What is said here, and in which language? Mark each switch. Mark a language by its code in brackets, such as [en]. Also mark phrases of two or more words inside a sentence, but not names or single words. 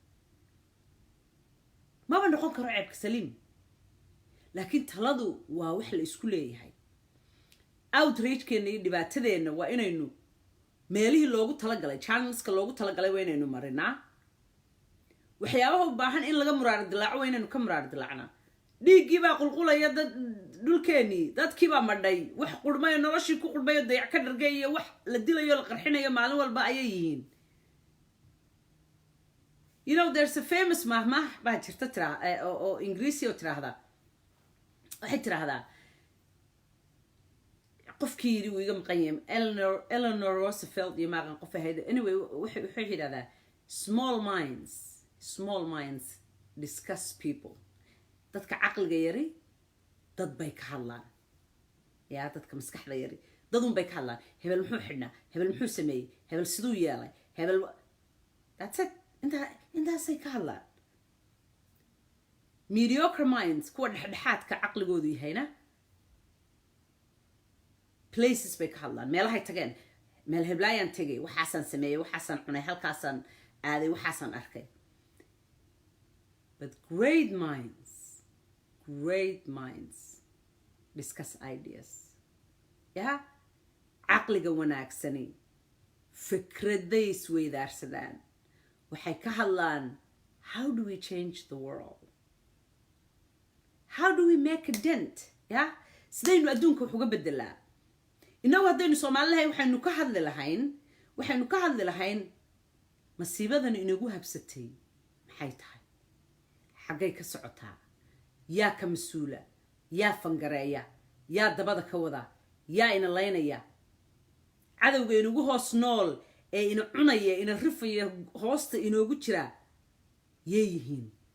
[so] ma noqon karo ceebka saliin laakiin taladu waa wax la isku leeyahay outreach-keena iyo dhibaatadeenna waa inaynu meelihii loogu talagalay channelska loogu talagalay waa inaynu marinaa waxyaabaha u baahan in laga muraar dilaaco waa inaynu ka muraar dilaacnaa dhiiggii baa qulqulaya dhulkeenii dadkii baa madhay wax qurmayo noloshii ku qurmayo dayac ka dhargay iyo wax la dilayo la qarxinayo maalin walba ayay yihiin [en] you know there's a famous [so] mahmah baa jirta oo ingiriisi oo tiraahdaa waxay tiraahdaa qofkii yidhi wuu iga maqan yahay Eleanor Roosevelt iyo maaqan qof ahayd anyway waxay yidhahdaa [en] small minds discuss people [so] dadka caqliga yari dad bay ka hadlaan yaa dadka maskaxda yari dadun bay ka hadlaan hebel muxuu xidhnaa hebel muxuu sameeyey hebel siduu yeelay hebel [en] that's it [so] intaasay ka hadlaan [en] mediocre minds [so] kuwa dhexdhexaadka caqligoodu yahayna places bay ka hadlaan meelahay tageen meel heblaayaan tegay waxaasaan sameeyey waxaasaan cunay halkaasaan aaday waxaasaan arkay [en] but great minds discuss ideas yeah [so] caqliga wanaagsani fikraday isweydaarsadaan waxay ka hadlaan [en] how do we change the world how do we make a dent yeah [so] sidaynu adduunka wax uga bedelaa inagu haddaynu Soomaalilahay waxaynu ka hadli lahayn masiibadan inagu habsatay maxay tahay xaggay ka socotaa yaa ka mas'uula yaa fangareeya yaa dabada ka wada yaa ina laynaya cadawga inagu hoos nool ee ina cunaya ina rifaya hoosta inoogu jira yeeyihiin